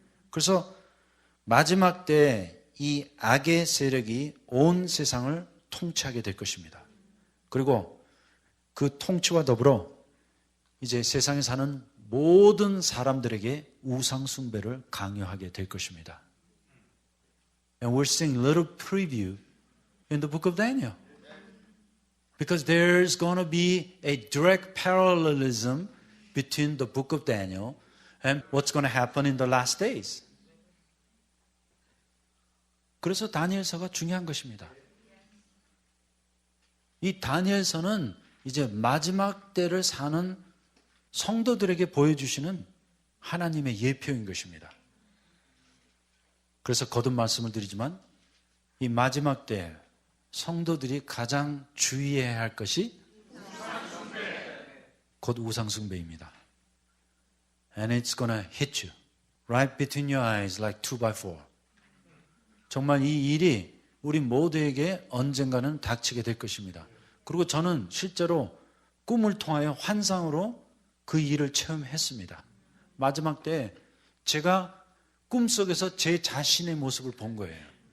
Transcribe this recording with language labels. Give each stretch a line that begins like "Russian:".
Korean: 그래서 마지막 때 이 악의 세력이 온 세상을 통치하게 될 것입니다. 그리고 그 통치와 더불어 이제 세상에 사는 모든 사람들에게 우상 숭배를 강요하게 될 것입니다.
English: And we're seeing a little preview in the book of Daniel. Because there's going to be a direct parallelism between the book of Daniel and what's going to happen in the last days.
Korean: 그래서 다니엘서가 중요한 것입니다. 이 다니엘서는 이제 마지막 때를 사는 성도들에게 보여주시는 하나님의 예표인 것입니다. 그래서 거듭 말씀을 드리지만 이 마지막 때 성도들이 가장 주의해야 할 것이 곧 우상숭배입니다.
English: And it's gonna hit you right between your eyes like 2x4.
Korean: 정말 이 일이 우리 모두에게 언젠가는 닥치게 될 것입니다. 그리고 저는 실제로 꿈을 통하여 환상으로 그 일을 체험했습니다. 마지막 때 제가 꿈속에서 제 자신의 모습을 본 거예요.